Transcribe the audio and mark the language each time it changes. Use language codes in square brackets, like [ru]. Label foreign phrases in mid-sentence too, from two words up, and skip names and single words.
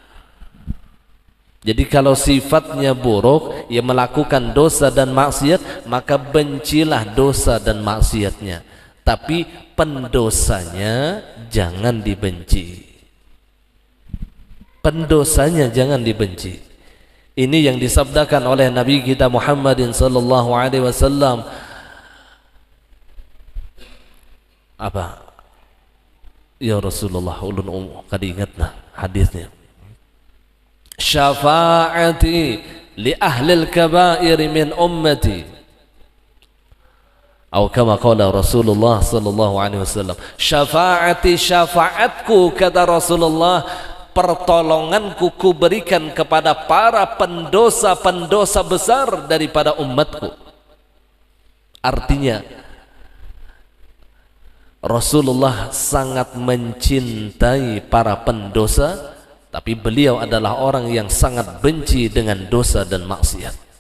[id] Jadi kalau sifatnya buruk, ia melakukan dosa dan maksiat, maka bencilah dosa dan maksiatnya. Tapi pendosanya jangan dibenci. Pendosanya jangan dibenci. Ini yang disabdakan oleh Nabi kita Muhammadin [ar] صلى الله عليه وسلم. [id] Apa? [ar] يا رسول الله, [bjn] ulun kadingatna hadisnya. [ar] شفاعتي لأهل الكبائر من أمتي. Atau كما قال رسول الله صلى الله عليه وسلم. [id] Syafaati, syafaatku kata Rasulullah, pertolonganku kuberikan kepada para pendosa-pendosa besar daripada umatku. Artinya Rasulullah sangat mencintai para pendosa, tapi beliau adalah orang yang sangat benci dengan dosa dan maksiat.